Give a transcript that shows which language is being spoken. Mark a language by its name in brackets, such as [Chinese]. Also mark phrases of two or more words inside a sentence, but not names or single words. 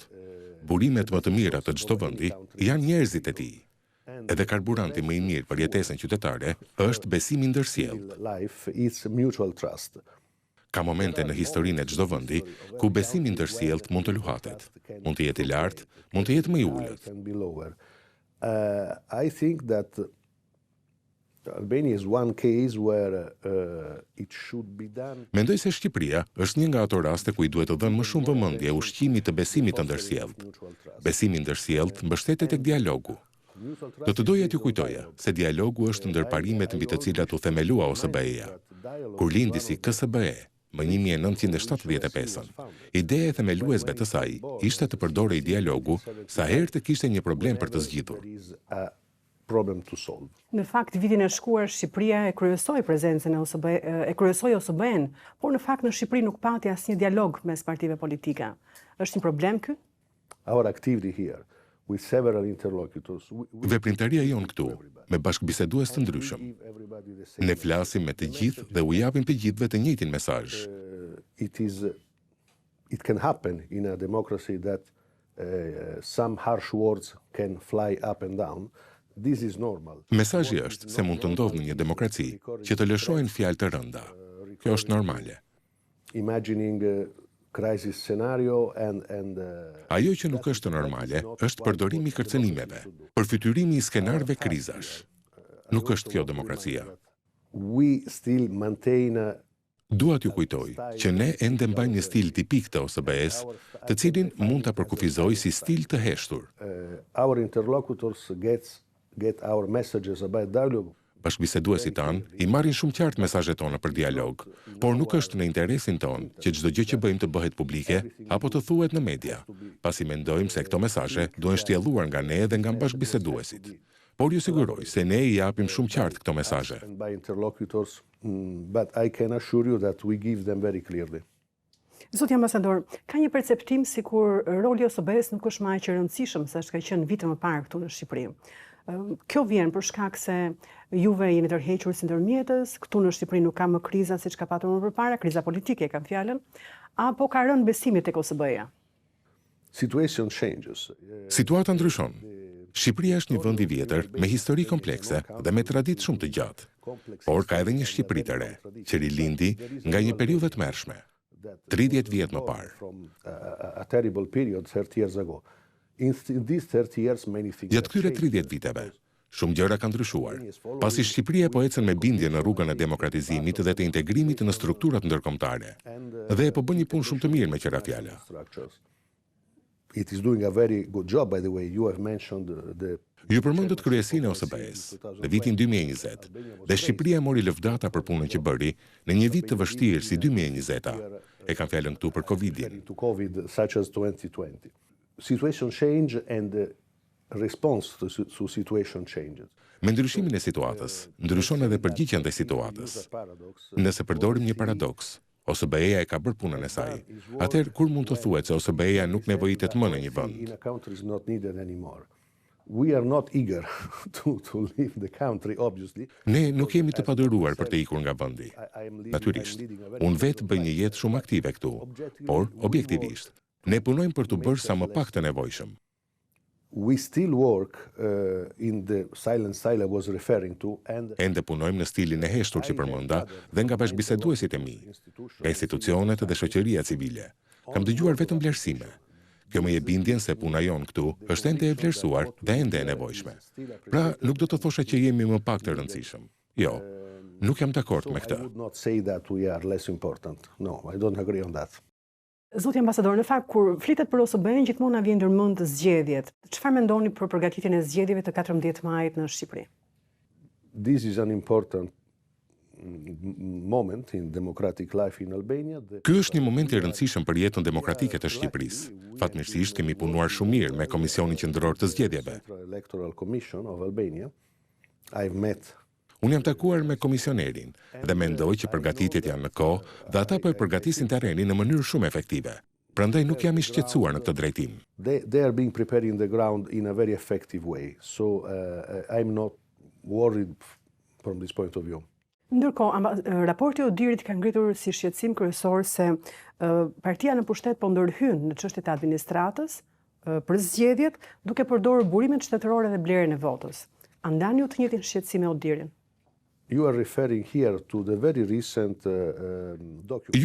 [Albanian] Burimet më të mira të çdo vendi janë njerëzit e tij. Edhe karburanti më i mirë për jetesën qytetare është besimi ndërsjellë. Ka momente në historinë e çdo vendi ku besimi ndërsjellë mund të luhatet. Mund të jetë i lartë, mund të jetë më i ulët. [English] I think that Albania is one case where it should be done. [Albanian] Mendoj se Shqipëria është një nga ato raste ku i duhet të dhënë më shumë vëmendje ushqimit të besimit të ndërsjellët. Besimi i ndërsjellët mbështetet tek dialogu. Do të doja t'ju kujtoja se dialogu është ndër parimet mbi të cilat u themelua OSBE-ja. Kur lindi si KSBE më 1975, ideja e themeluesve të saj ishte të përdorej dialogu sa herë të kishte një problem për të zgjidhur. Në fakt, vitin e shkuar Shqipëria e kryesoi prezencën e OSBE, e kryesoi OSBE-n, por në fakt në Shqipëri nuk pati asnjë dialog mes partive politike. Është një problem ky? [English] Our activity here with several interlocutors. [Albanian] Veprimtaria jonë këtu, me bashkëbisedues të ndryshëm. Ne flasim me të gjithë dhe u japim të gjithëve të njëjtin mesazh. [English] It can happen in a democracy that some harsh words can fly up and down. This is normal. [Albanian] Mesazhi është se mund të ndodhë në një demokraci që të lëshohen fjalë të rënda. Kjo është normale. [English] Imagining crisis scenario and [Albanian] Ajo që nuk është normale është përdorimi i kërcënimeve, përfytyrimi i skenarëve krizash. Nuk është kjo demokracia. [English] We still maintain [Albanian] Dua t'ju kujtoj që ne ende mbajmë një stil tipik të OSBE-s, të cilin mund ta përkufizoj si stil të heshtur. [English] Our interlocutors get our messages about dialogue. [Albanian] Bashkëbiseduesit tanë i marrin shumë qartë mesazhet tona për dialog, por nuk është në interesin ton që çdo gjë që bëjmë të bëhet publike apo të thuhet në media, pasi mendojmë se këto mesazhe duhen shtjelluar nga ne dhe nga bashkëbiseduesit. Por ju siguroj se ne i japim shumë qartë këto mesazhe. [English] But I can assure you that we give them very clearly. [Albanian] Zoti ambasador, ka një perceptim sikur roli i OSBE-s nuk është më aq i rëndësishëm sa është ka qenë vite më parë këtu në Shqipëri. Kjo vjen për shkak se juve jeni tërhequr si ndërmjetës, këtu në Shqipëri nuk ka më kriza siç ka patur më përpara, kriza politike kam fjalën, apo ka rënë besimi tek OSBE-ja? [English] Situation changes. [Albanian] Situata ndryshon. Shqipëria është një vend i vjetër me histori komplekse dhe me traditë shumë të gjatë. Por ka edhe një Shqipëri të re, që rilindi nga një periudhë të tmerrshme. 30 vjet më parë. [English] A terrible period 30 years ago. In these 30 years many things. [Albanian] Gjatë këtyre 30 viteve, shumë gjëra kanë ndryshuar. Pasi Shqipëria po ecën me bindje në rrugën e demokratizimit dhe të integrimit në strukturat ndërkombëtare. Dhe po bën një punë shumë të mirë me qëra fjala. [English] It is doing a very good job, by the way. You have mentioned the [Albanian] Ju përmendët kryesinë e OSBE-s në vitin 2020 dhe Shqipëria mori lëvdata për punën që bëri në një vit të vështirë si 2020-a. E kam fjalën këtu për Covidin. [English] Such as 2020. Situation change and response to situation changes. [Albanian] Me ndryshimin e situatës, ndryshon edhe përgjigja ndaj situatës. Nëse përdorim një paradoks, OSBE-ja e ka bërë punën e saj. Atëherë, kur mund të thuhet se OSBE-ja nuk nevojitet më në një vend? [English] We are not eager to leave the country, obviously. [Albanian] Ne nuk jemi të paduruar për të ikur nga vendi. Natyrisht, unë vetë bëj një jetë shumë aktive këtu, por objektivisht, ne punojmë për të bërë sa më pak të nevojshëm. [English] We still work in the silent style I was referring to, and [Albanian] Ende punojmë në stilin e heshtur që përmenda dhe nga bashkëbiseduesit e mi, nga institucionet dhe shoqëria civile. Kam dëgjuar vetëm vlerësime. Kjo më jep bindjen se puna jonë këtu është ende e vlerësuar dhe ende e nevojshme. Pra, nuk do të thosha që jemi më pak të rëndësishëm. Jo, nuk jam dakord me këtë. [English] I would not say that we are less important. No, I don't agree on that. [Albanian] Zoti ambasador, në fakt kur flitet për OSBE-n gjithmonë na vjen ndërmend zgjedhjet. Çfarë mendoni për përgatitjen e zgjedhjeve të 14 majit në Shqipëri? [English] This is an important moment in democratic life in Albania. [Albanian] Ky është një moment i rëndësishëm për jetën demokratike të Shqipërisë. Fatmirësisht kemi punuar shumë mirë me Komisionin Qendror të Zgjedhjeve. [English] Electoral Commission of Albania. I've met. [Albanian] Unë jam takuar me komisionerin dhe mendoj që përgatitjet janë në kohë dhe ata po e përgatisin terrenin në mënyrë shumë efektive. Prandaj nuk jam i shqetësuar në këtë drejtim. [English] They are being prepared in the ground in a very effective way. So I'm not worried from this point of view. [Albanian] Ndërkohë, raporti i Odirit ka ngritur si shqetësim kryesor se partia në pushtet po ndërhyn në çështjet e administratës për zgjedhjet, duke përdorur burimet shtetërore dhe blerjen e votës. A ndani ju të njëjtin shqetësim me Odirin? [English] You are referring here to the very recent document.